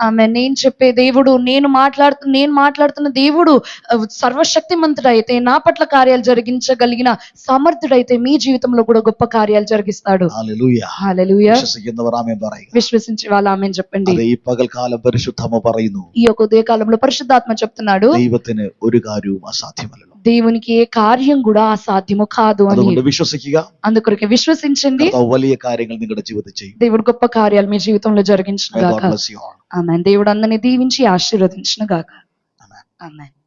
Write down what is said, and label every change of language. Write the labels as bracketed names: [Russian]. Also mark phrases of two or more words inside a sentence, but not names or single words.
[Telugu] ఆమె నేను చెప్పే దేవుడు, నేను మాట్లాడుతున్న దేవుడు సర్వశక్తిమంతుడైతే, నా పట్ల కార్యాలు జరిగించగలిగిన సమర్థుడైతే మీ జీవితంలో కూడా గొప్ప కార్యాలు జరిగిస్తాడు. [Malayalam] ഹല്ലേലൂയ. [Telugu] హల్లెలూయా. [Malayalam] വിശ്വസിക്കുന്നവർ ആമേൻ പറയുക. [Telugu] విశ్వసించి వాళ్ళు ఆమేన్ చెప్పండి. [Malayalam] അതെ, ഈ പകൽക്കാലം പരിശുദ്ധാത്മ പറയുന്നു, [Telugu] ఈ యొక్క ఉదయకాలంలో పరిశుద్ధాత్మ చెప్తున్నాడు, [Malayalam] ദൈവത്തിന് ഒരു കാര്യവും അസാധ്യമല്ലല്ലോ. [Telugu] దేవునికి ఏ కార్యం కూడా అసాధ్యము కాదు అని. [Malayalam] അതുകൊണ്ട് విശ്വസിക്കുക. [Telugu] అందుకొరకే విశ్వసించండి. [Malayalam] കർത്താവ് വലിയ കാര്യങ്ങൾ നിങ്ങളുടെ ജീവിതത്തിൽ ചെയ്യും. [Telugu] దేవుడు గొప్ప కార్యాలు మీ జీవితంలో జరిగించును [English] May God [Telugu] గాక. [English] bless you all. [Telugu] ఆమేన్. దేవుడు అందరిని దీవించి ఆశీర్వదించును గాక. [English] Amen. [Telugu] ఆమేన్.